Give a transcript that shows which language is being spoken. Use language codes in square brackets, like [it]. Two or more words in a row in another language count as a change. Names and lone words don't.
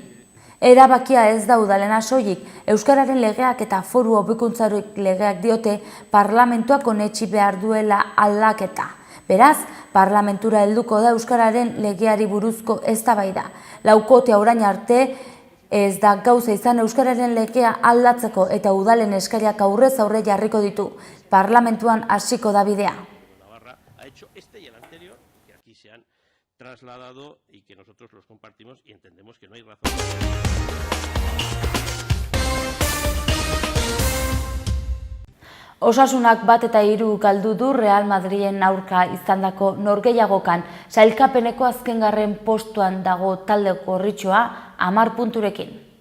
[eu] Erabakia ez da udalena soilik, euskararen legeak eta foru hobekuntzarik legeak diote parlamentuak onetsi behar duela aldaketa. Beraz, parlamentura helduko da euskararen legeari buruzko eztabaida. Laukotea orain arte ez da gauza izan euskararen legea aldatzeko eta udalen eskariak aurrez aurre jarriko ditu. Parlamentuan hasiko da bidea. [es] Trasladado y que nosotros los compartimos y entendemos que no hay razón. [eu] Osasunak 1-3 galdu du Real Madrilen aurka izandako norgehiagokan. Sailkapeneko azkengarren postuan dago talde gorritxoa 10 punturekin.